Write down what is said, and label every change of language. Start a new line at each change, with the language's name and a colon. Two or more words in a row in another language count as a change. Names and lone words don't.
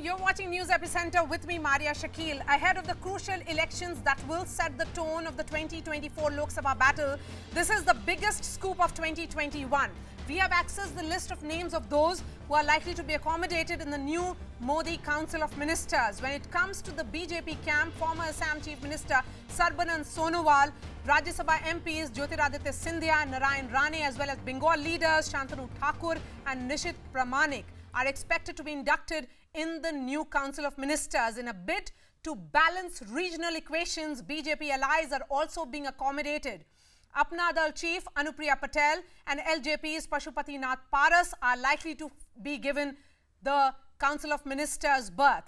English: You're watching News Epicenter with me, Maria Shakil. Ahead of the crucial elections that will set the tone of the 2024 Lok Sabha battle, this is the biggest scoop of 2021. We have accessed the list of names of those who are likely to be accommodated in the new Modi Council of Ministers. When it comes to the BJP camp, former Assam Chief Minister Sarbanand Sonowal, Rajya Sabha MPs Jyotiraditya Scindia, Narayan Rane, as well as Bengal leaders Shantanu Thakur and Nishit Pramanik are expected to be inducted in the new Council of Ministers. In a bid to balance regional equations, BJP allies are also being accommodated. Apna Dal Chief Anupriya Patel and LJP's Pashupati Nath Paras are likely to be given the Council of Ministers berth.